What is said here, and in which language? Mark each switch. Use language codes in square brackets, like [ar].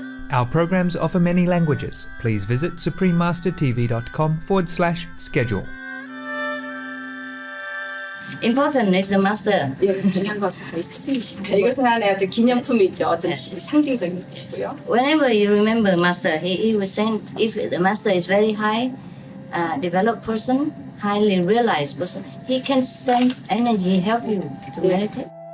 [en] Our programs offer many languages. Please visit suprememastertv.com/schedule. Important is the master. [ko] 여기서 중요한 것은 바로 이 스승이십니다. 이것은 하나의 어떤 기념품이죠. 어떤 상징적인 것이고요. [en] Whenever you remember master, he was saying if the master is very high, developed person, highly realized person, he can send energy, help you to meditate.